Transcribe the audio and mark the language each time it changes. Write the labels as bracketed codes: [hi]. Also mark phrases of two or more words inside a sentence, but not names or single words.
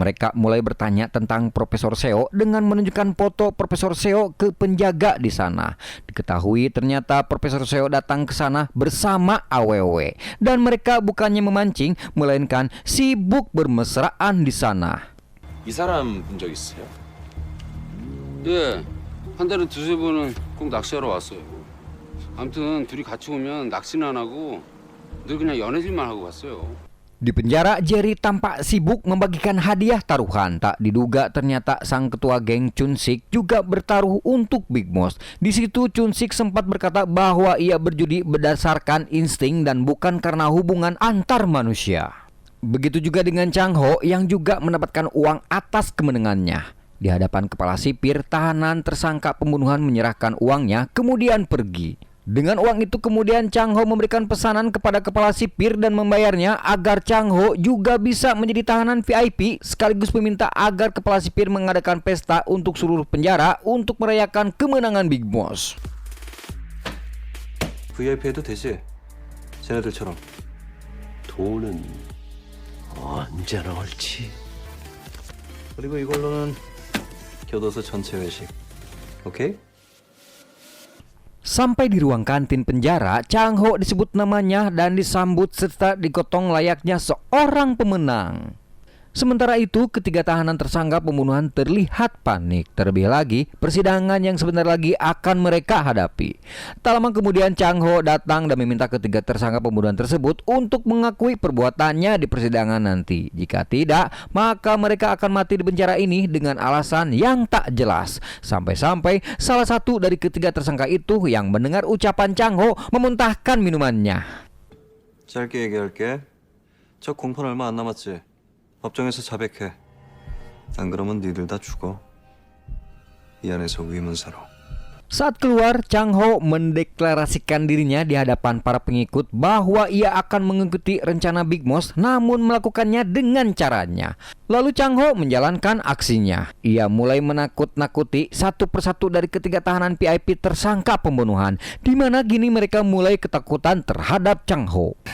[id] Mereka mulai bertanya tentang Profesor Seo dengan menunjukkan foto Profesor Seo ke penjaga di sana. Diketahui ternyata Profesor Seo datang ke sana bersama AWW dan mereka bukannya memancing melainkan sibuk bermesraan di sana. [ko] 이 사람 본 적 있어요? 예, 한 달에 두세 번은 꼭 낚시하러 왔어요. 아무튼 둘이 같이 오면 낚시는 안 하고 늘 그냥 연애질만 하고 갔어요. [id] Di penjara, Jerry tampak sibuk membagikan hadiah taruhan. Tak diduga ternyata sang ketua geng Chun Sik juga bertaruh untuk Big Boss. Di situ Chun Sik sempat berkata bahwa ia berjudi berdasarkan insting dan bukan karena hubungan antar manusia. Begitu juga dengan Chang Ho yang juga mendapatkan uang atas kemenangannya. Di hadapan kepala sipir, tahanan tersangka pembunuhan menyerahkan uangnya kemudian pergi. Dengan uang itu kemudian Chang Ho memberikan pesanan kepada kepala sipir dan membayarnya agar Chang Ho juga bisa menjadi tahanan VIP, sekaligus meminta agar kepala sipir mengadakan pesta untuk seluruh penjara untuk merayakan kemenangan Big Boss. [ko] VIP 해도 되지? 쟤네들처럼. 돈은 언제나 옳지. 그리고 이걸로는 교도소 전체 회식. 오케이? [id] Sampai di ruang kantin penjara, Chang Ho disebut namanya dan disambut serta digotong layaknya seorang pemenang. Sementara itu, ketiga tahanan tersangka pembunuhan terlihat panik. Terlebih lagi, persidangan yang sebentar lagi akan mereka hadapi. Tak lama kemudian Chang Ho datang dan meminta ketiga tersangka pembunuhan tersebut untuk mengakui perbuatannya di persidangan nanti. Jika tidak, maka mereka akan mati di penjara ini dengan alasan yang tak jelas. Sampai-sampai salah satu dari ketiga tersangka itu yang mendengar ucapan Chang Ho memuntahkan minumannya. [ko] 짧게 얘기할게. 저 공판 얼마 안 남았지? 법정에서 자백해. 안 그러면 니들 다 죽어. 이 안에서 위문사로. [id] Saat keluar, Chang Ho mendeklarasikan dirinya di hadapan para pengikut bahwa ia akan mengikuti rencana Big Boss namun melakukannya dengan caranya. Lalu Chang Ho menjalankan aksinya. Ia mulai menakut-nakuti satu persatu dari ketiga tahanan VIP tersangka pembunuhan, di mana kini mereka mulai ketakutan terhadap Chang Ho.